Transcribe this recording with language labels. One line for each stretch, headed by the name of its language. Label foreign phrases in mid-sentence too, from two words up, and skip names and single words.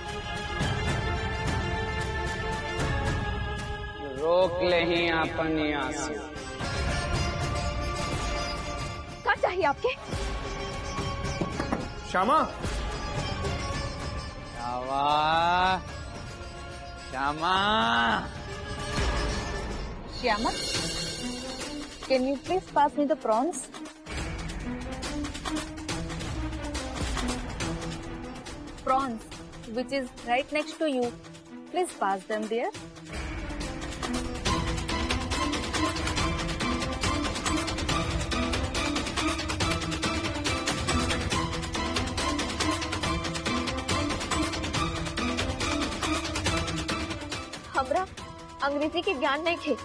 Bhojpuri: रोक ले ही अपन यहाँ से। क्या चाहिए आपके? श्यामा, श्यामा, श्यामा,
English: can you please pass me the prawns? Prawns, which is right next to you. Please pass them there.
Bhojpuri: हमरा अंग्रेजी के ज्ञान नहीं थे।